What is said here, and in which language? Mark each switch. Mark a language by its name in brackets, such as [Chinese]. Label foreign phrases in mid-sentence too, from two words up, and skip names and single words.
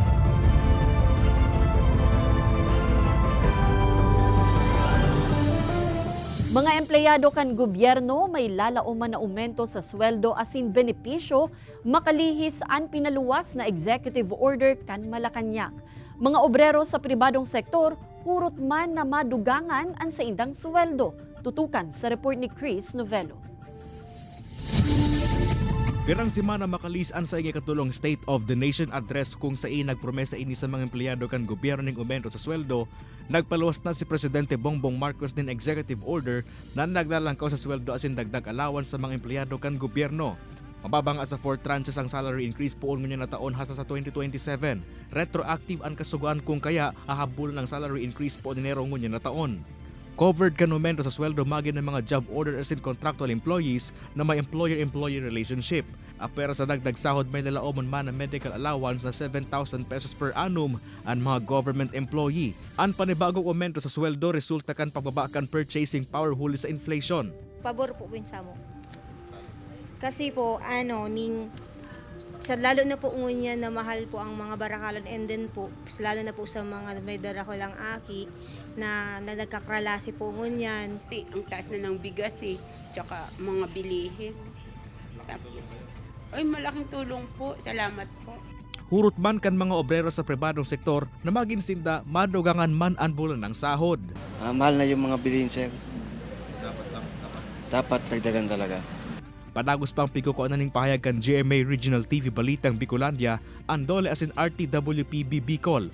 [Bikol] Mga empleyado kan gobyerno may lalauman na aumento sa sweldo asin benepisyo makalihis ang pinaluwas na [English] executive order [Bikol] kan Malacanang. Mga obrero sa pribadong sektor hurot man na madugangan ang sa indang sweldo. Tutukan sa report ni Chris Novello. Pirang semana makalisan sa ikatulong [English] State of the Nation address [Bikol] kung sa nagpromesa ini sa mga empleyado kan gobyerno ning aumento sa sweldo, nagpaluwas na si Presidente Bongbong Marcos din [English] executive order [Bikol] na naglalangkaw sa sweldo asin dagdag allowance sa mga empleyado kan gobyerno. Mababang sa 4 tranches ang [English] salary increase [Bikol] poon ngunyan na taon hasta sa 2027. Retroactive ang kasugaan kung kaya ahabol ng [English] salary increase [Bikol] po Enero ngunyan na taon. Covered kan aumento sa sweldo magin ng mga [English] job order [Bikol] as in [English] contractual employees na may employer-employee relationship. [Bikol] Apera sa dagdag sahod may nalaomon man na [English] medical allowance [Bikol] na 7,000 pesos [English] per annum [Bikol] ang mga [English] government employee. [Bikol] Ang panibagong aumento sa sweldo resulta kan pagbaba kan [English] purchasing power [Bikol] huli sa inflation. Pabor po sa mo. Kasi po, lalo na po ngunya na mahal po ang mga barakalan and then po, lalo na po sa mga may darakulang aki na nagkakralasi po ngunyan. [Filipino] Kasi ang taas na ng bigas tsaka mga bilihin. Ay, malaking tulong po. Salamat po. [Bikol] Hurot man kan mga obrero sa pribadong sektor na maginsinda madugangan man ang bulan ng sahod. [Filipino] Mahal na yung mga bilihin, sir. Dapat dagdagan talaga. [Bikol] Padagos pang pikukuan ning pahayag kan GMA Regional TV Balitang Bicolandia ang dole asin RTWPB Bicol.